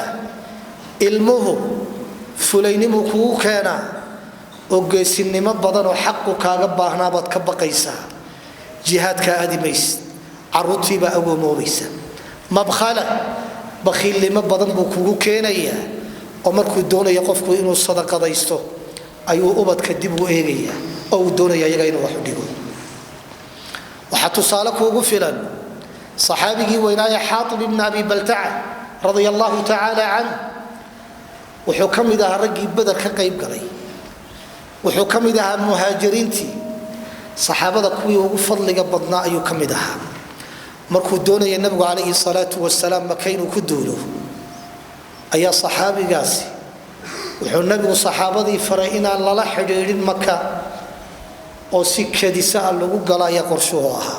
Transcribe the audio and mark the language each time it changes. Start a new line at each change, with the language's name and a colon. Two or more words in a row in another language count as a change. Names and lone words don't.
Somali: ilmuhu fulaynimu kugu keena oo geesinimo badan oo xaqu kaaga baahnaa baad ka baqaysaa jihaadka aadimays caruurtiiba agoomoobeysa mabkhala bakhiilnimo badan buu kugu keenaya oo markuu doonayo qofku inuu sadaqadaysto ayuu ubadka dib u eegaya oo uu doonaya iyaga inuu wax u dhigo. waxa tusaale kuugu filan saxaabigii weynaaye Xaatib ibn Abi Balta'a
Arabic: رضي الله تعالى عنه
Somali: wuxuu kamid ahaa raggii Badar ka qayb galay, wuxuu kamid ahaa muhaajiriintii saxaabada kuwii ugu fadliga badnaa ayuu kamid ahaa. markuu doonayay nabigu
Arabic: عليه الصلاة والسلام
Somali: Maka inuu ku duulo ayaa saxaabigaasi wuxuu nabigu saxaabadii faray inaan lala xidhiidhin Maka oo si kadisa lagu galaya qorshuhu ahaa.